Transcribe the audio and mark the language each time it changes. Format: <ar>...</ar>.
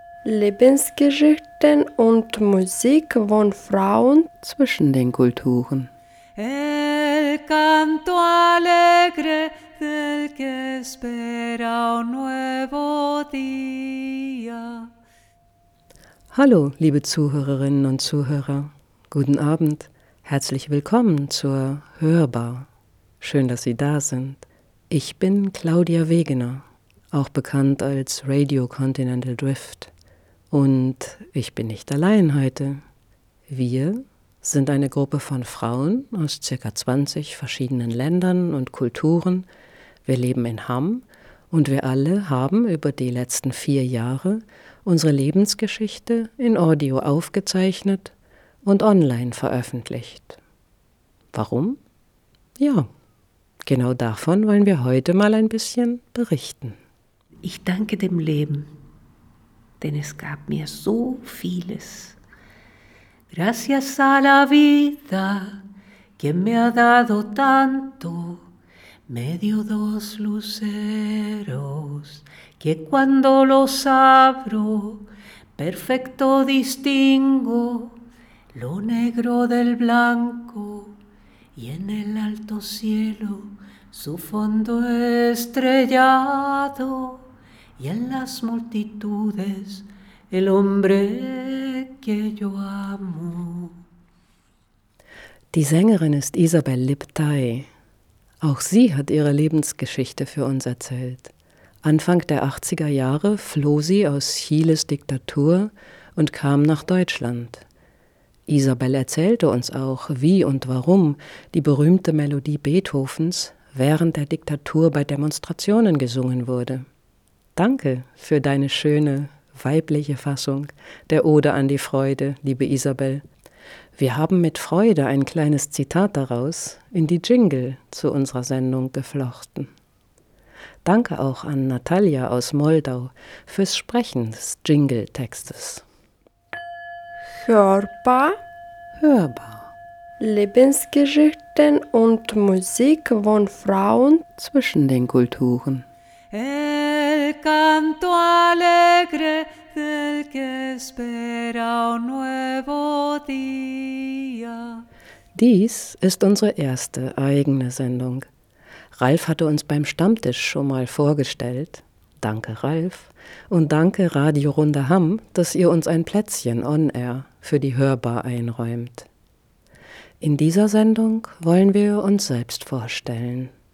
<de>Lebensgeschichten und Musik von Frauen zwischen den Kulturen.</de> <es>El canto alegre del que espera un nuevo día.</es> <de>Hallo, liebe Zuhörerinnen und Zuhörer. Guten Abend. Herzlich willkommen zur Hörbar. Schön, dass Sie da sind. Ich bin Claudia Wegener, auch bekannt als Radio Continental Drift. Und ich bin nicht allein heute. Wir sind eine Gruppe von Frauen aus ca. 20 verschiedenen Ländern und Kulturen. Wir leben in Hamm und wir alle haben über die letzten 4 Jahre unsere Lebensgeschichte in Audio aufgezeichnet und online veröffentlicht. Warum? Ja, genau davon wollen wir heute mal ein bisschen berichten. Ich danke dem Leben, denn es gab mir so vieles.</de> <es>Gracias a la vida, quien me ha dado tanto, me dio dos luceros, que cuando los abro, perfecto distingo lo negro del blanco, y en el alto cielo su fondo estrellado, y en las multitudes el hombre que yo amo.</es> <de>Die Sängerin ist Isabel Liptai. Auch sie hat ihre Lebensgeschichte für uns erzählt. Anfang der 80er Jahre floh sie aus Chiles Diktatur und kam nach Deutschland. Isabel erzählte uns auch, wie und warum die berühmte Melodie Beethovens während der Diktatur bei Demonstrationen gesungen wurde. Danke für deine schöne, weibliche Fassung der Ode an die Freude, liebe Isabel. Wir haben mit Freude ein kleines Zitat daraus in die Jingle zu unserer Sendung geflochten. Danke auch an Natalia aus Moldau fürs Sprechen des Jingle-Textes. Körper, hörbar. Lebensgeschichten und Musik von Frauen zwischen den Kulturen.</de> <es>El canto alegre del que espera un nuevo día.</es> <de>Dies ist unsere erste eigene Sendung. Ralf hatte uns beim Stammtisch schon mal vorgestellt. Danke, Ralf. Und danke, Radio Runde Hamm, dass ihr uns ein Plätzchen on-air für die Hörbar einräumt. In dieser Sendung wollen wir uns selbst vorstellen.</de>